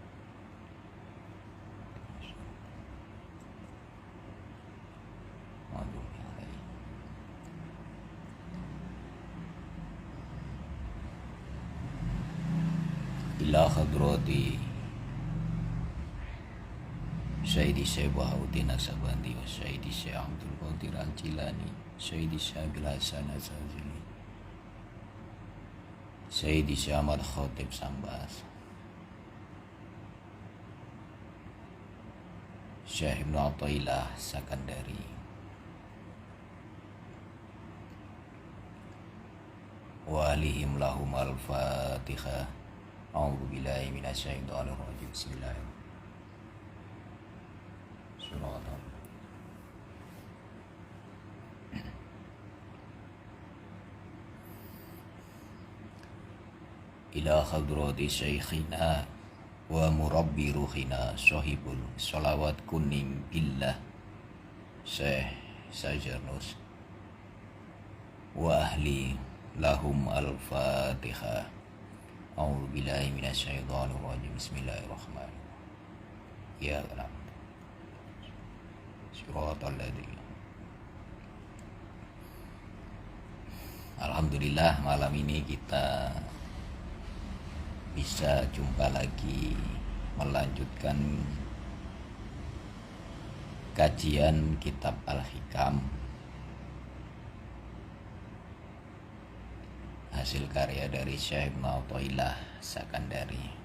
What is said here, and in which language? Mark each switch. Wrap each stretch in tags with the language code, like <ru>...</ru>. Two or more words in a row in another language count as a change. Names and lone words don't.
<ar>إلى حضرة سيدي شيخ بهاء الدين نقشبندي وسيدي شيخ عبد القادر الجيلاني سيدي شيخ أبي الحسن الشاذلي سيدي شيخ أحمد خطيب سمباس, شيخ ابن عطاء الله السكندري وآلهم لهم الفاتحة. أعوذ بالله من الشيطان الرجيم بسم الله الرحمن الرحيم. إلى حضرة شيخنا ومربي روحنا صاحب الصلوات كونينغ بالله شيخ سجرنوس وأهل لهم الفاتحة. أعوذ بالله من الشيطان الرجيم بسم الله الرحمن الرحيم. يا الله صراط الذين.</ar> <id>Alhamdulillah, malam ini kita bisa jumpa lagi melanjutkan kajian kitab Al-Hikam, hasil karya dari Syekh Ibnu Athaillah Sakandari.</id>